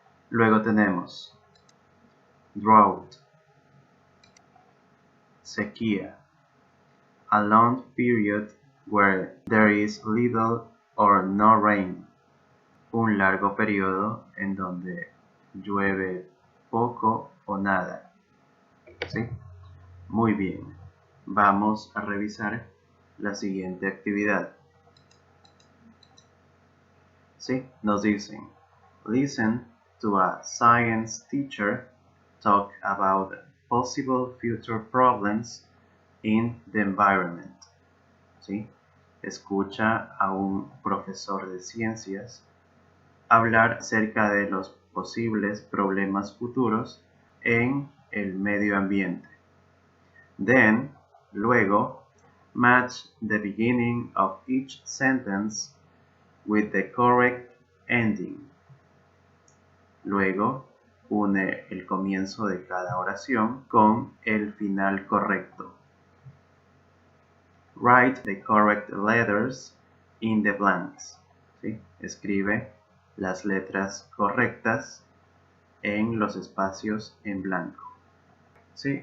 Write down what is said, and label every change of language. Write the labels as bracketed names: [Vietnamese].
[Spanish] Luego tenemos drought, sequía, [English] a long period where there is little or no rain, [Spanish] un largo periodo en donde llueve poco o nada, ¿sí? Muy bien, vamos a revisar la siguiente actividad. ¿Sí? Nos dicen, [English] listen to a science teacher talk about possible future problems in the environment. [Spanish] ¿Sí? Escucha a un profesor de ciencias hablar acerca de los posibles problemas futuros en el medio ambiente. [English] Then, luego, match the beginning of each sentence with the correct ending. [Spanish] Luego, une el comienzo de cada oración con el final correcto. [English] Write the correct letters in the blanks. ¿Sí? [Spanish] Escribe las letras correctas en los espacios en blanco. ¿Sí?